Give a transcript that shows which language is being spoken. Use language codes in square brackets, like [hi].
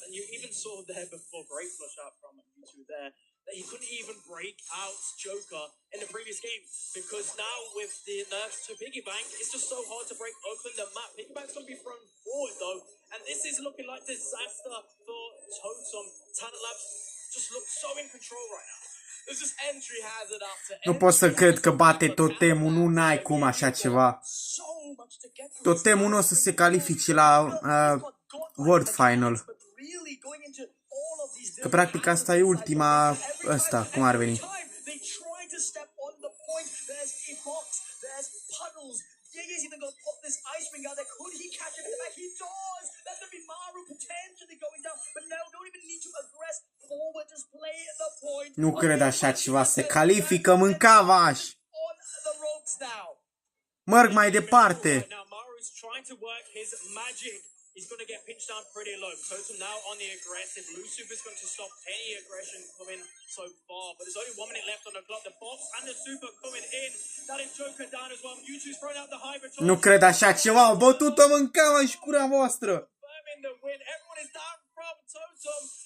[en] And you even saw there before, great flush out from U2 there, that he couldn't even break out Joker in the previous game, because now with the nerfs to Piggy Bank, it's just so hard to break open the map. Piggy Bank's going to be thrown forward though, and this is looking like disaster for Totem. Talent Labs just look so in control right now. There's just entry hazard after [ro] Nu pot să cred că bate Totemul, nu n-ai cum așa ceva. Totemul nu o să se califice la World Final. [en] really going into all of these [ro] Că practic asta e ultima ăsta, cum ar veni. [en] They try to step on the point. There's a box. There's puddles. Yeye's even going to pop this ice ring out there. Could he catch him in the back? He does. That's going to be Maru potentially going down. But now don't even need to aggress forward. Just play the point. [ro] Nu cred așa ceva. Se califică, mâncavaș. [en] On the ropes now. [ro] Merg mai departe. [en] Now Maru's trying to work his magic. He's going to get pinched down pretty low. Totem now on the aggressive. Blue Super's going to stop any aggression coming so far. But there's only 1 minute left on the clock. The box and the Super coming in. That is Joker down as well. Mewtwo's throwing out the Hybrid. [ro] Nu cred așa ceva. Au bătut-o mâncavaș cura voastră. [en] Confirming the win. Everyone is down from Totem.